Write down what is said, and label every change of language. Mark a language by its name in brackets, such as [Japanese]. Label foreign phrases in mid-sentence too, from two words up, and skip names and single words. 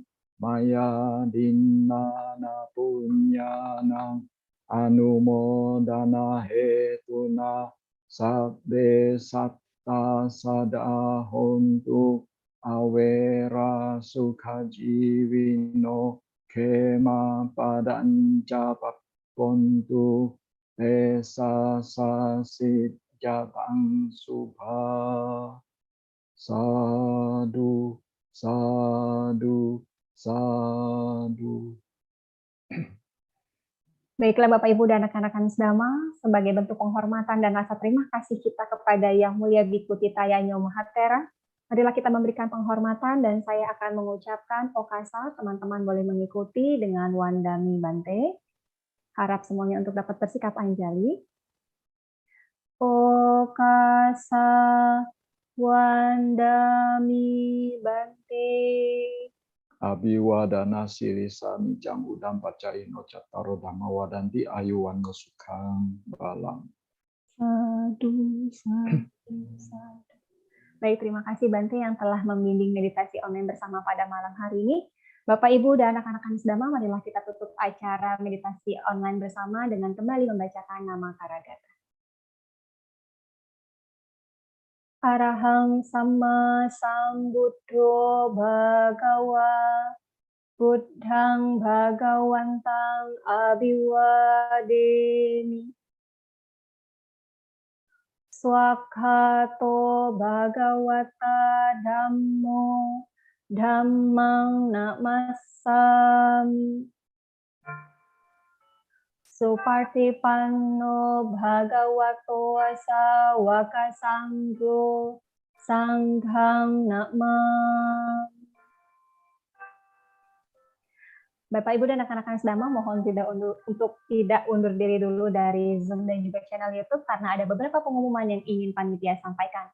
[Pali] maya dinana punyanang anumodana hetuna sabbe satta sadahontu awera sukha jiwino kema padanca papontu esa sasit jatang subha. Sadu, sadu, sadu. [Indonesian] Baiklah Bapak Ibu dan rekan-rekan sedama, sebagai bentuk penghormatan dan rasa terima kasih kita kepada Yang Mulia Biku Titayanyo Mahatera, marilah kita memberikan penghormatan dan saya akan mengucapkan okasa. Teman-teman boleh mengikuti dengan [Pali] Wandami Bante. [Indonesian] Harap semuanya untuk dapat bersikap anjali. [Pali] Okasa Wandami Bante. Abiwadana sirisa nijang udam pacaino cattaro dhamma wadanti ayuwan sukang balang. Sadu, sadu, sadu. [Indonesian] Baik, terima kasih Bante yang telah membimbing meditasi online bersama pada malam hari ini. Bapak, Ibu, dan anak-anak Kanisdama, marilah kita tutup acara meditasi online bersama dengan kembali membacakan nama Karagata. [Pali] Arahang Samma Sambuddho Bhagawa Buddhang Bhagawantang Abhiwademi Swakhato Bhagawata Dhammo Dhammang Namasami Supartipanno Bhagavato Sawaka Sangho Sanghang Namami. [Indonesian] Bapak, Ibu, dan anak-anak Kanisdama, mohon untuk tidak undur diri dulu dari Zoom dan juga channel YouTube karena ada beberapa pengumuman yang ingin panitia sampaikan.